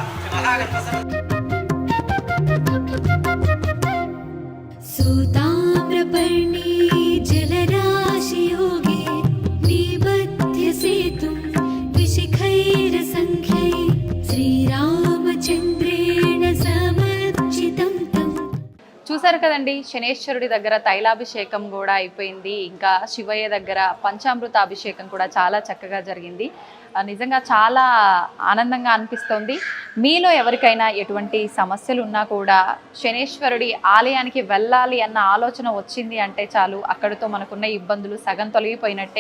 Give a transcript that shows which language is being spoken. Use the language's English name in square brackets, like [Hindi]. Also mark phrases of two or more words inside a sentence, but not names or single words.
[Sanskrit] सूताम्रपर्णी जलराशियोगे निबध्य सेतुं विशिखैरसङ्ख्यै श्रीरामचन्द्रेण समर्चितं तम्. [Telugu] చూసారు కదండి, శనేశ్వరుడి దగ్గర తైలాభిషేకం కూడా అయిపోయింది. ఇంకా శివయ్య దగ్గర పంచామృత అభిషేకం కూడా చాలా చక్కగా జరిగింది. నిజంగా చాలా ఆనందంగా అనిపిస్తోంది. మీలో ఎవరికైనా ఎటువంటి సమస్యలు ఉన్నా కూడా శనేశ్వరుడి ఆలయానికి వెళ్ళాలి అన్న ఆలోచన వచ్చింది అంటే చాలు, అక్కడితో మనకున్న ఇబ్బందులు సగం తొలగిపోయినట్టే.